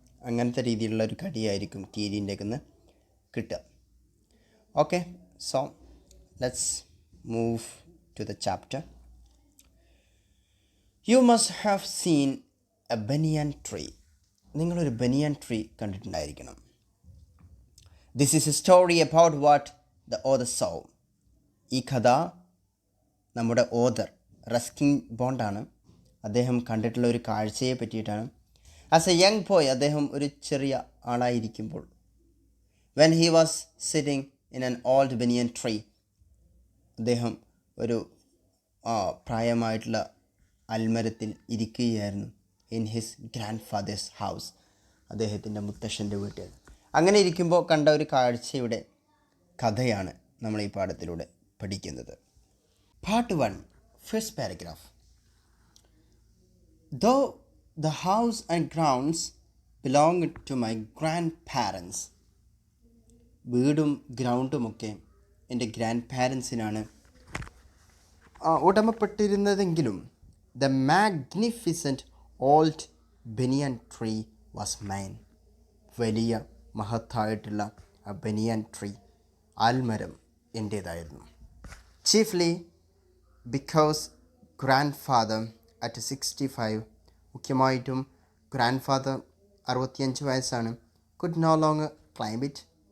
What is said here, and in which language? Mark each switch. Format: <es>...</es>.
<ml>അങ്ങനത്തെ രീതിയിലുള്ള ഒരു കടിയായിരിക്കും കീരിൻ്റെ നിന്ന് കിട്ടുക. Okay, so</ml> <en>let's move to the chapter. You must have seen a banyan tree.</en> <ml>നിങ്ങളൊരു ബനിയൻ tree കണ്ടിട്ടുണ്ടായിരിക്കണം.</ml> <en>This is a story about what the author saw.</en> <ml>ഈ കഥ നമ്മുടെ ഓഥർ റസ്കിൻ ബോണ്ടാണ്. അദ്ദേഹം കണ്ടിട്ടുള്ള ഒരു കാഴ്ചയെ പറ്റിയിട്ടാണ്.</ml> <en>as a young boy,</en> <ml>അദ്ദേഹം ഒരു ചെറിയ ആളായിരിക്കുമ്പോൾ,</ml> <en>when he was sitting in an old banyan tree,</en> <ml>അദ്ദേഹം ഒരു പ്രായമായിട്ടുള്ള അൽമരത്തിൽ ഇരിക്കുകയായിരുന്നു.</ml> <en>in his grandfather's house,</en> <ml>അദ്ദേഹത്തിൻ്റെ മുത്തശ്ശൻ്റെ വീട്ടിൽ. അങ്ങനെ ഇരിക്കുമ്പോൾ കണ്ട ഒരു കാഴ്ചയുടെ കഥയാണ് നമ്മൾ ഈ പാഠത്തിലൂടെ പഠിക്കുന്നത്.</ml> <en>Part 1, first paragraph. Though the house and grounds belong to my grandparents.</en> <ml>വീടും ഗ്രൗണ്ടുമൊക്കെ എൻ്റെ grand പാരൻസിനാണ് ഉടമപ്പെട്ടിരുന്നതെങ്കിലും</ml> <en>the magnificent old banyan tree was mine.</en> <ml>വലിയ മഹത്തായിട്ടുള്ള ആ ബനിയൻ tree, Aalmaram, എൻ്റേതായിരുന്നു.</ml> <en>chiefly because grandfather at 65,</en> <ml>മുഖ്യമായിട്ടും grand father 65 വയസ്സാണ്,</ml> <en>Could no longer climb it.</en>